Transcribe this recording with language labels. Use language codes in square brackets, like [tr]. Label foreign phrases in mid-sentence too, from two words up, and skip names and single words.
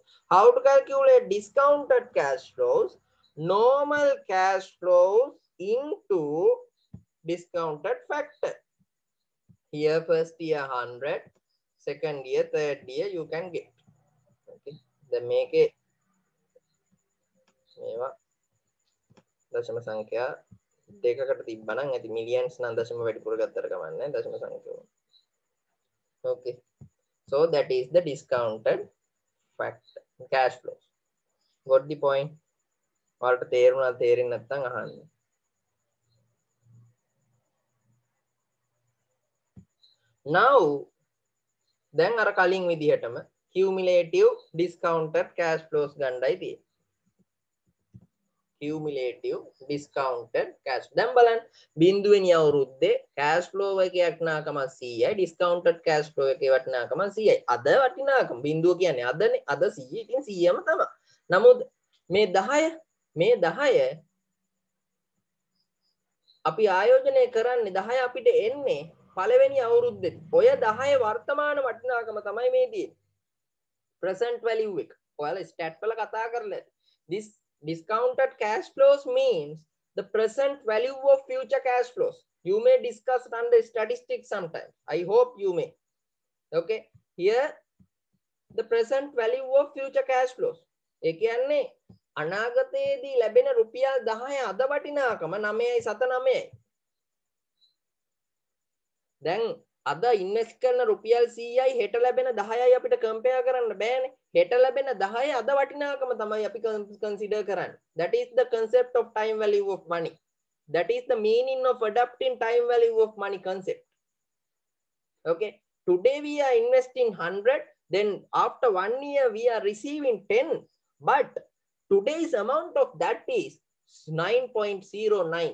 [en] How to calculate discounted cash flows? Normal cash flows into discounted factor. Here first year 100, second year, third year you can get. Okay, then make it [si] දශම සංඛ්‍යා දෙකකට තිබ්බනම් ඇති මිලියන්ස් නම් දශම වැඩිපුර ගත්තට කමන්නේ දශම සංඛ්‍යාව. [en] Okay, so that is the discounted factor cash flows. Got the point? [si] ඔයාලට තේරුණා තේරෙන්නේ නැත්නම් අහන්න. Now දැන් අර කලින් විදිහටම [en] cumulative discounted cash flows [si] ගන්නයි තියෙන්නේ. [en] Cumulative discounted cash. [si] දැන් බලන්න බිඳුවෙනි අවුරුද්දේ [en] cash flow [si] එකේ වටිනාකම 100යි, [en] discounted cash flow [si] එකේ වටිනාකම 100යි. අද වටිනාකම බිඳුව කියන්නේ අදනේ. අද 100 ඉතින් 100ම තමයි. නමුත් මේ 10 අපි ආයෝජනය කරන්නේ 10 අපිට එන්නේ පළවෙනි අවුරුද්දේ. ඔය 10 වර්තමාන වටිනාකම තමයි මේ තියෙන්නේ. [en] present value [si] එක. ඔයාලා stat වල කතා කරලා [en] this discounted cash flows means the present value of future cash flows. You may discuss it under statistics sometime. I hope you may. Okay, here the present value of future cash flows. [si] ඒ කියන්නේ අනාගතයේදී ලැබෙන රුපියල් 10 අද වටිනාකම 9.79යි. දැන් අද ඉන්වෙස්ට් කරන රුපියල් 100යි හෙට ලැබෙන 10යි අපිට කම්පෙයාර් කරන්න බෑනේ. හෙට ලැබෙන 10 අද වටිනාකම තමයි අපි කන්සිඩර් කරන්නේ. [en] That is the concept of time value of money. That is the meaning of adapting time value of money concept. Okay, today we are investing 100, then after 1 year we are receiving 10, but today's amount of that is 9.09.